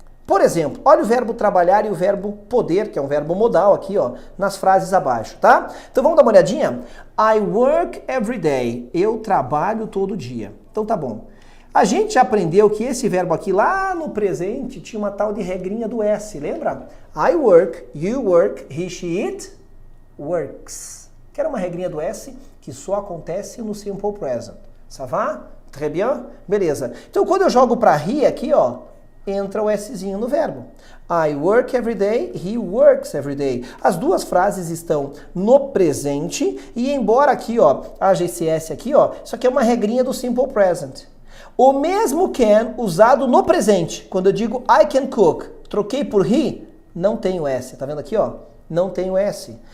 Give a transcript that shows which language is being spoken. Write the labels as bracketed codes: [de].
[pt] Por exemplo, olha o verbo trabalhar e o verbo poder, que é um verbo modal aqui, ó, nas frases abaixo, tá? Então vamos dar uma olhadinha? [en] I work every day. [pt] Eu trabalho todo dia. Então tá bom. A gente já aprendeu que esse verbo aqui, lá no presente, tinha uma tal de regrinha do S, lembra? [en] I work, you work, he, she, it works. [pt] Que era uma regrinha do S que só acontece no simple present. [fr] Ça va? Très bien? [pt] Beleza. Então, quando eu jogo para he aqui, ó, entra o Szinho no verbo. [en] I work every day, he works every day. [pt] As duas frases estão no presente e embora aqui, ó, haja esse S aqui, ó, isso aqui é uma regrinha do simple present. O mesmo can usado no presente, quando eu digo [en] I can cook, [pt] troquei por he, não tem o S, tá vendo aqui, ó? Não tem o S.